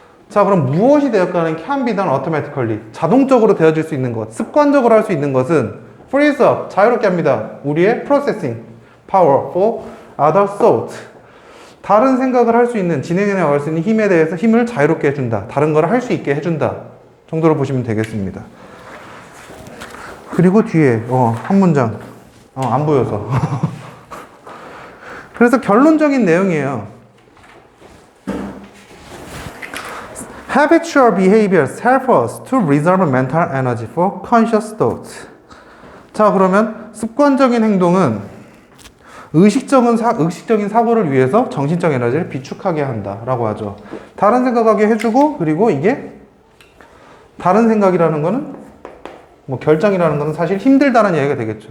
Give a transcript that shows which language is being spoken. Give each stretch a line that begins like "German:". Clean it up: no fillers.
Korean: 자, 그럼 무엇이 되었가는
English: can be done automatically.
Korean: 자동적으로 되어질 수 있는 것, 습관적으로 할 수 있는 것은 frees up, 자유롭게 합니다. 우리의
English: processing power for other thoughts.
Korean: 다른 생각을 할 수 있는, 진행해 나갈 수 있는 힘에 대해서 힘을 자유롭게 해준다. 다른 걸 할 수 있게 해준다. 정도로 보시면 되겠습니다. 그리고 뒤에 한 문장. 안 보여서. 그래서 결론적인 내용이에요.
English: Habitual behaviors help us to reserve mental energy for conscious thoughts.
Korean: 자, 그러면 습관적인 행동은 의식적인 사고를 위해서 정신적 에너지를 비축하게 한다라고 하죠. 다른 생각하게 해주고, 그리고 이게 다른 생각이라는 거는 결정이라는 거는 사실 힘들다는 얘기가 되겠죠.